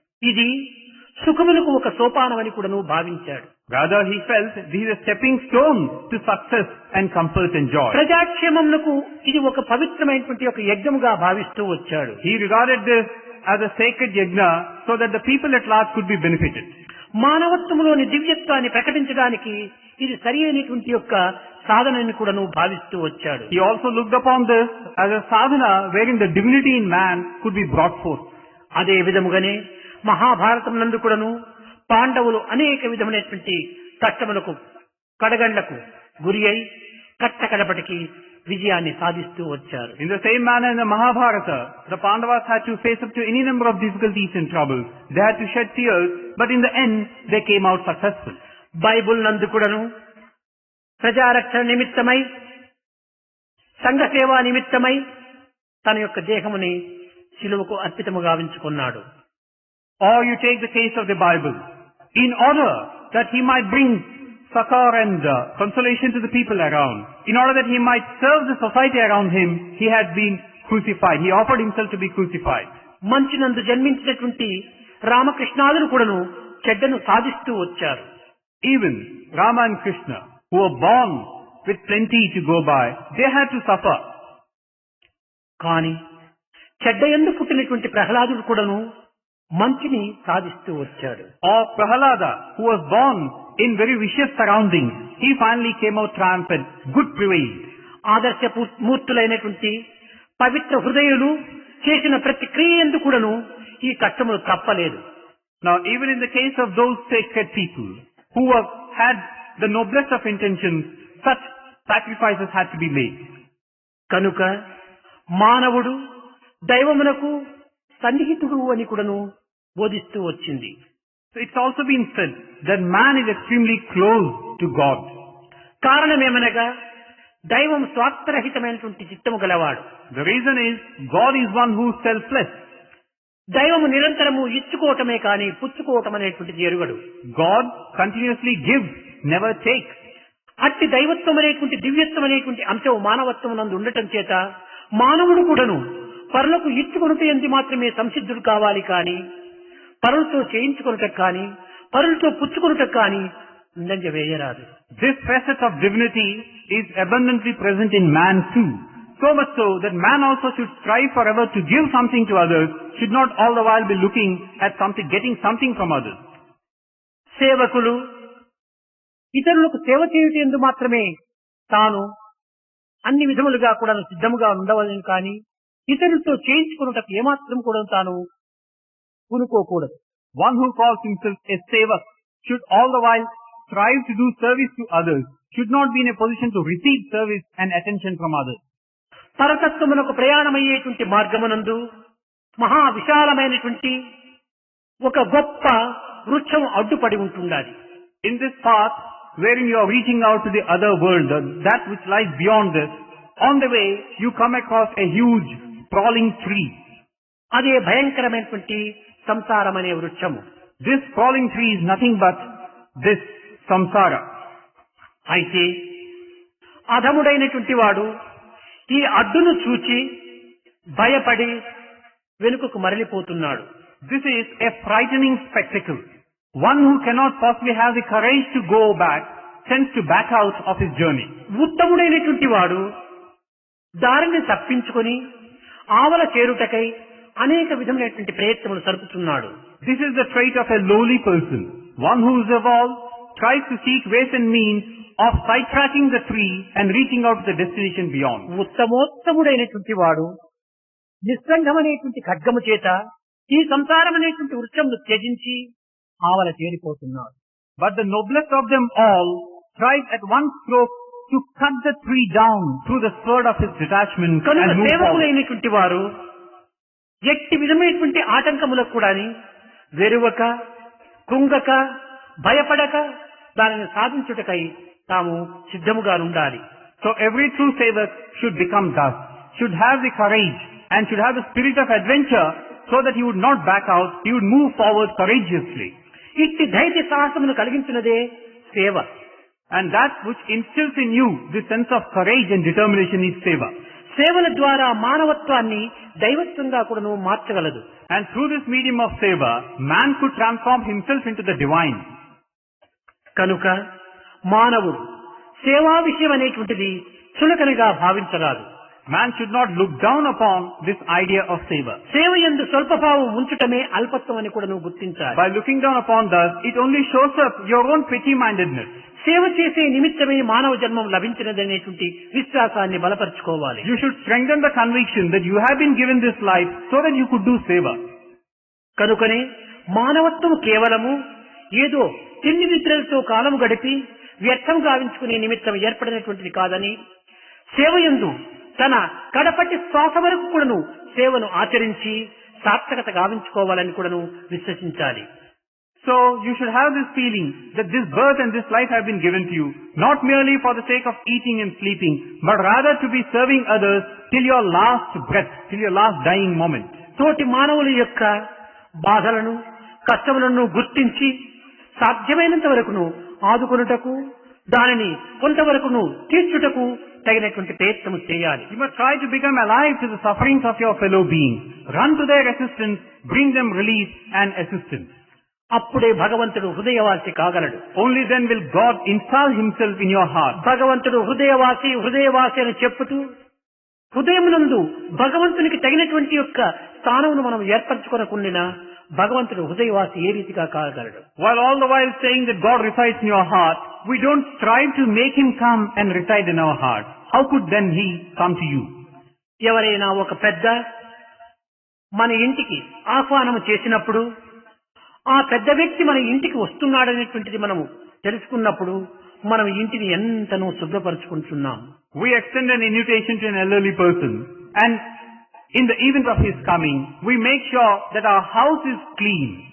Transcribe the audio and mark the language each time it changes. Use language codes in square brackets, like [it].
[te] ఇది సుఖములకు ఒక సోపానమని కూడాను భావించాడు. [en] Rather, he felt this is a stepping stone to success and comfort and joy. [te] ప్రజాక్షేమమునకు ఇది ఒక పవిత్రమైనటువంటి ఒక యజ్ఞముగా భావిస్తూ వచ్చాడు. [en] He regarded this as a sacred yajna so that the people at large could be benefited. [te] మానవత్వములోని దివ్యత్వాన్ని ప్రకటించడానికి ఇది సరి అయినటువంటి యొక్క సాధనని కూడాను భావిస్తూ వచ్చాడు. [en] He also looked upon this as a sadhana wherein the divinity in man could be brought forth. [te] అదే విధముగానే మహాభారతం నందు కూడాను పాండవులు అనేక విధమైనటువంటి కష్టములకు కడగండ్లకు గురి అయి కట్టకడపటికి విజయాన్ని సాధిస్తూ వచ్చారు. [en] In the same manner in the Mahabharata, the Pandavas had to face up to any number of difficulties and troubles. They had to shed tears, but in the end, they came out successful. [te] Bible నందు కూడాను ప్రజారక్షణ నిమిత్తమై, సంఘ సేవా నిమిత్తమై తన యొక్క దేహముని శిలువకు అర్పితము గావించుకున్నాడు. [en] Or you take the case of the Bible. In order that he might bring succor and consolation to the people around, in order that he might serve the society around him, he had been crucified. He offered himself to be crucified. [te] మంచినందు జన్మించినటువంటి రామకృష్ణాదులు కూడాను చెడ్డను సాధిస్తూ వచ్చారు. [en] Even Rama and Krishna, who were born with plenty to go by, they had to suffer. [te] కానీ చెడ్డ యందు పుట్టినటువంటి ప్రహ్లాదుడు కూడాను మంచిని సాధిస్తూ వచ్చాడు. [en] Or Prahalada, who was born in very vicious surroundings, he finally came out triumphant. Good prevailed. [te] ఆదర్శ మూర్తులైనటువంటి పవిత్ర హృదయులు చేసిన ప్రతి క్రియ యందు కూడాను ఈ కష్టములు తప్పలేదు. [en] Now, even in the case of those sacred people who had the noblest of intentions, such sacrifices had to be made. [te] కనుక మానవుడు దైవమునకు సన్నిహితుడు అని కూడాను బోధిస్తూ వచ్చింది. [en] So it's also been said that man is extremely close to God. [te] కారణమేమనగా దైవం స్వార్థరహితమైనటువంటి చిత్తము గలవాడు. [en] The reason is God is one who is selfless. [te] దైవము నిరంతరము ఇచ్చుకోవటమే కానీ పుచ్చుకోవటం అనేటువంటిది ఎరుగడు. [en] God continuously gives, never takes. [te] అట్టి దైవత్వం అనేటువంటి దివ్యత్వం అనేటువంటి అంశం మానవత్వం నందు ఉండటం చేత మానవుడు కూడాను పరులకు ఇచ్చుకొనుట ఎందు మాత్రమే సంసిద్ధుడు కావాలి కానీ పరులతో చేయించుకొనుట కానీ పరులతో పుచ్చుకొనుట కానీ ముందంజ వేయరాదు. [en] This facet of divinity is abundantly present in man too. So much so that man also should strive forever to give something to others, should not all the while be looking at something, getting something from others. [te] సేవకులు ఇతరులకు సేవ చేయుట ఎందు మాత్రమే తాను అన్ని విధములుగా కూడా సిద్ధముగా ఉండవలని కానీ ఇతరులతో చేయించుకున్నటకు ఏమాత్రం కూడా తాను పూనుకోకూడదు. [en] One who calls himself a sevak should all the while strive to do service to others, should not be in a position to receive service and attention from others. [te] పరతత్వమునకు ప్రయాణమయ్యేటువంటి మార్గమునందు మహా విశాలమైనటువంటి ఒక గొప్ప వృక్షం అడ్డుపడి ఉంటుండాలి. [en] In this path, wherein you are reaching out to the other world, that which lies beyond this, on the way you come across a huge sprawling tree. [te] అదే భయంకరమైనటువంటి సంసారం అనే వృక్షము. [en] This sprawling tree is nothing but this samsara. [te] అయితే అధముడైనటువంటి వాడు ఈ అడ్డును చూచి భయపడి వెనుకకు మరలిపోతున్నాడు. [en] This is a frightening spectacle. One who cannot possibly have the courage to go back tends to back out of his journey. [te] ఉత్తముడైనటువంటి వాడు దారిని తప్పించుకొని ఆవల చేరుటకై అనేక విధమైనటువంటి ప్రయత్నములు సరుపుతున్నాడు. [en] This is the trait of a lowly person. One who is evolved tries to seek ways and means of sidetracking the tree and reaching out to the destination beyond. [te] ఉత్తమోత్తముడైనటువంటి వాడు నిస్సంగమనేటువంటి ఖడ్గము చేత ఈ సంసారం అనేటువంటి వృక్షమును త్యజించి ఆవల చేరిపోతున్నాడు. [en] But the noblest of them all tries at one stroke to cut the tree down through the sword of his detachment [te] కనుక [en] and move forward. [te] సేవకులైనటువంటి వారు ఎట్టి విధమైనటువంటి ఆటంకములకు కూడా వెరువక కృంగక భయపడక దానిని సాధించుటకై తాము సిద్ధముగా ఉండాలి. [en] So every true sevak should become thus, should have the courage and should have the spirit of adventure so that he would not back out, he would move forward courageously. [te] ఇట్టి ధైర్య సాహసమును కలిగించినదే సేవ. [en] And that which instills in you this sense of courage and determination is seva. [te] సేవల ద్వారా మానవత్వాన్ని దైవత్వంగా కూడాను మార్చగలదు. [en] And through this medium of seva, man could transform himself into the divine. [te] కనుక మానవుడు సేవా విషయం అనేటువంటిది చులకనగా భావించరాదు. [en] Man should not look down upon this idea of seva. [te] సేవ యందు స్వల్పభావం ఉంచుటమే అల్పత్వం అని కూడా నువ్వు గుర్తించాలి. [en] By looking down upon thus, it only shows up your own petty-mindedness. [te] సేవ చేసే నిమిత్తమే మానవ జన్మం లభించినదనేటువంటి విశ్వాసాన్ని బలపరుచుకోవాలి. [en] You should strengthen the conviction that you have been given this life so that you could do seva. [te] కనుకనే మానవత్వం కేవలము ఏదో తిండి నిద్రలతో కాలము గడిపి వ్యర్థం గావించుకునే నిమిత్తం ఏర్పడినటువంటిది కాదని సేవయందు తన కడపటి శ్వాస వరకు కూడాను సేవను ఆచరించి సార్థకత గావించుకోవాలని కూడాను విశ్వసించాలి. [en] So you should have this feeling that this birth and this life have been given to you, not merely for the sake of eating and sleeping, but rather to be serving others till your last breath, till your last dying moment. [te] తోటి మానవుల యొక్క బాధలను కష్టములను గుర్తించి సాధ్యమైనంత వరకును ఆదుకొనుటకు దానిని కొంతవరకును తీర్చుటకు తగినటువంటి ప్రయత్నం చేయాలి. [en] You must try to become alive to the sufferings of your fellow beings. Run to their assistance, bring them relief and assistance. [te] అప్పుడే భగవంతుడు హృదయవాసి కాగలడు. [en] Only then will God install himself in your heart. [te] భగవంతుడు హృదయవాసి హృదయవాసి అని చెప్పుతూ హృదయమునందు భగవంతునికి తగినటువంటి యొక్క స్థానమును మనం ఏర్పరచుకొనకుండినా భగవంతుడు హృదయవాసి ఏ రీతిగా కాగలడు? [en] While all the while saying that God resides in your heart, we don't strive to make him come and reside in our heart. How could then he come to you? [te] ఎవరైనా ఒక పెద్ద మన ఇంటికి ఆహ్వానం చేసినప్పుడు ఆ పెద్ద వ్యక్తి మన ఇంటికి వస్తున్నాడనేటువంటిది మనము తెలుసుకున్నప్పుడు మనం ఇంటిని ఎంతనో శుభ్రపరచుకుంటున్నాం. [en] We extend an invitation to an elderly person, and in the event of his coming, we make sure that our house is clean.